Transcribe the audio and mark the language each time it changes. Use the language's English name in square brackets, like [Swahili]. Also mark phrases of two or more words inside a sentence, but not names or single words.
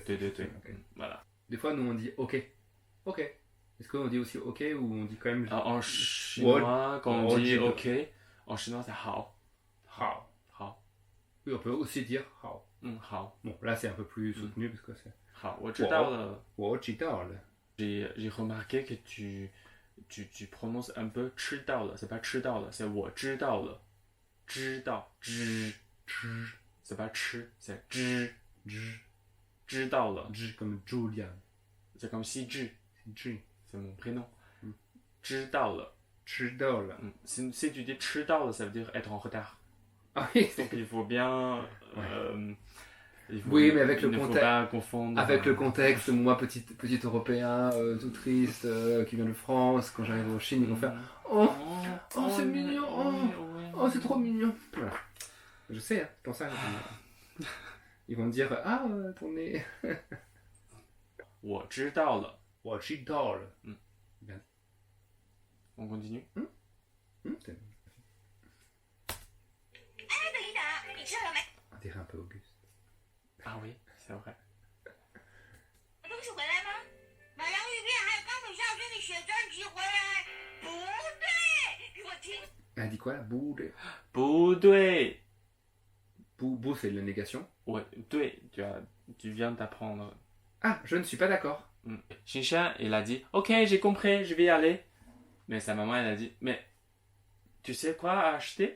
[French] Deux. Ok. Voilà. Des fois nous on dit ok. Ok. Est-ce qu'on dit aussi ok ou on dit quand même. En chinois, quand on dit ok, en chinois c'est hao. Hao. Hao. Oui, on peut aussi dire hao. Hao. Bon, là c'est un peu plus soutenu parce que c'est. [Chinese] Hao. 我知道了. Washidal. [French] J'ai remarqué que tu prononces un peu [Chinese] 吃到了, [French] c'est pas [Chinese] 吃到了, [French] c'est [Chinese] 我知道了. [French] 知道, c'est pas 吃, c'est [Chinese] 知道了. [French] Comme Julian. C'est comme si Ji. c'est mon prénom. [Chinese] 知道了. Chidal. [French] Si tu dis [Chinese] 吃到了, [French] ça veut dire être en retard. Ah oui, Donc il faut bien. Oui, mais avec le il ne faut contexte. pas confondre. Avec le contexte, moi petit Européen, tout triste, qui vient de France, quand j'arrive en Chine, ils vont faire oh c'est mignon, oh c'est trop mignon. Voilà. Je sais, hein, c'est pour ça. Ils vont me dire ah ton nez. [Chinese] 我知道了. Washidal. [French] On continue. [Chinese] 等一等，你吃了没？ [French] On dirait un peu Auguste. Ah oui, c'est vrai. [Chinese] 东西回来吗？买洋芋片还有冈本孝真的写真集回来？不对，给我听。 [French] Elle dit quoi là? Boudé. [Chinese] 不对. [French] Bou c'est la négation. Ouais, 对, tu viens d'apprendre. Ah, je ne suis pas d'accord. Xinshan, il a dit ok, j'ai compris, je vais y aller. Mais sa maman, elle a dit mais tu sais quoi acheter?